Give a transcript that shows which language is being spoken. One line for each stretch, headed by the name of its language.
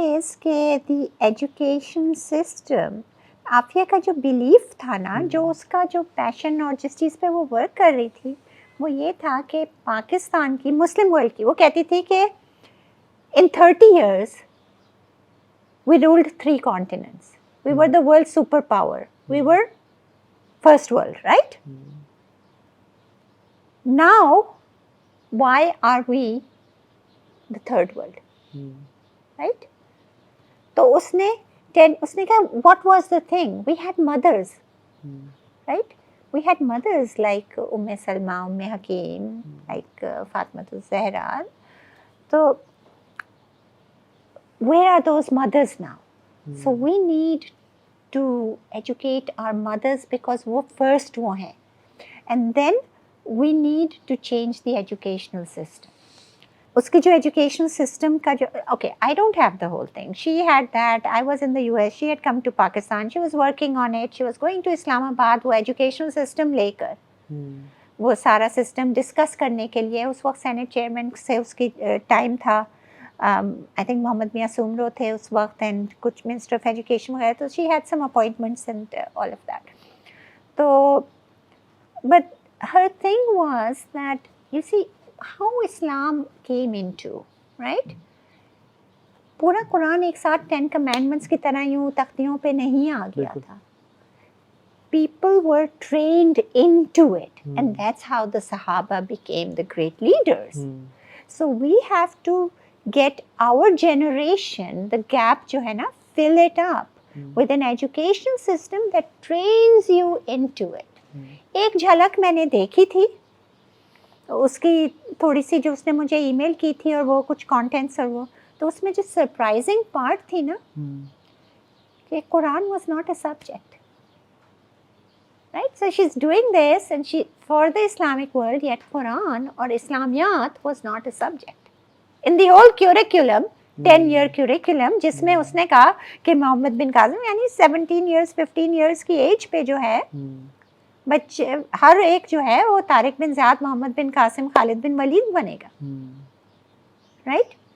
English: thing is
Urdu: کہ
English: the education system،
Urdu: Aafia کا جو بیلیف تھا نا، جو اس کا جو پیشن اور جس چیز پہ وہ ورک کر رہی تھی وہ یہ تھا کہ پاکستان کی، مسلم ورلڈ کی، وہ کہتی تھی کہ
English: in 30 years we ruled 3 continents. We were the world superpower. We were first world, right? Now, why are we the third world? Right? تو اس نے کہا what was the thing? We had mothers, right? We had mothers like Salma, Hakim, like Fatima Zahra. So where are those mothers now? So we need to educate our mothers because وہ first وہ ہیں. And then we need to change the educational system.
Urdu: اس کی جو educational system کا جو
English: Okay I don't have the whole thing. She had that. I was in the U S. She had come to Pakistan. She was working on it. She was going to Islamabad.
Urdu: وہ educational system لے کر وہ سارا system discuss کرنے کے لیے اس وقت سینٹ چیئرمین سے اس کی ٹائم تھا.
English: I think
Urdu: محمد میاں سومرو تھے اس وقت اینڈ کچھ منسٹر آف ایجوکیشن وغیرہ.
English: تو she had some appointments and all of that. تو but her thing was that you see how Islam came into, right?
Urdu: پورا قرآن ایک ساتھ 10 commandments کی طرح یوں تختیوں پہ نہیں آ گیا تھا.
English: People were trained into it and that's how the Sahaba became the great leaders. So we have to get our generation, the gap
Urdu: جو ہے نا,
English: fill it up with an education system that trains you into it.
Urdu: ایک جھلک میں نے دیکھی تھی اس کی تھوڑی سی جو اس نے مجھے ای میل کی تھی اور وہ کچھ کانٹینٹس اور وہ تو اس میں جو سرپرائزنگ پارٹ تھی نا کہ
English: Quran was not a subject right. So she is doing this and she for the Islamic world yet Quran اور Islamiat was not a subject in the whole curriculum
Urdu: 10-year کیوریکولم جس میں اس نے کہا کہ محمد بن قاسم یعنی 17 years 15 years کی ایج پہ جو ہے بچے ہر ایک جو ہے وہ طارق بن زیاد محمد بن قاسم خالد بن ولید بنے گا رائٹ.